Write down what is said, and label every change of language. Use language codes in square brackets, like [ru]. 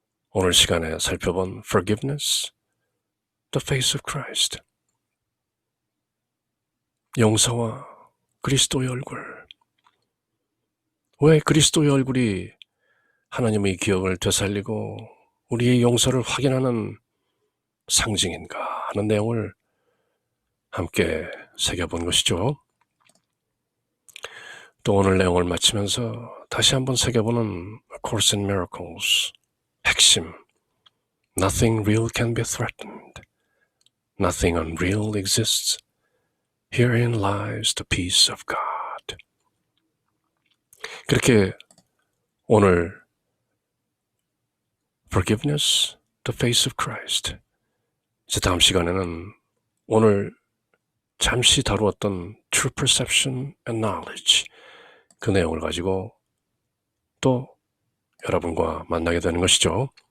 [ko] 오늘 시간에 살펴본 Forgiveness, The Face of Christ. 용서와 그리스도의 얼굴. 왜 그리스도의 얼굴이 하나님의 기억을 되살리고 우리의 용서를 확인하는 상징인가 하는 내용을 함께 새겨본 것이죠. 또 오늘 내용을 마치면서 다시 한번 새겨보는 A Course in Miracles 핵심. [en] Nothing real can be threatened. Nothing unreal exists. Herein lies the peace of God. [ko] 그렇게 오늘 [en] Forgiveness, the face of Christ. [ko] 이제 다음 시간에는 오늘 잠시 다루었던 True Perception and Knowledge 그 내용을 가지고 또 여러분과 만나게 되는 것이죠.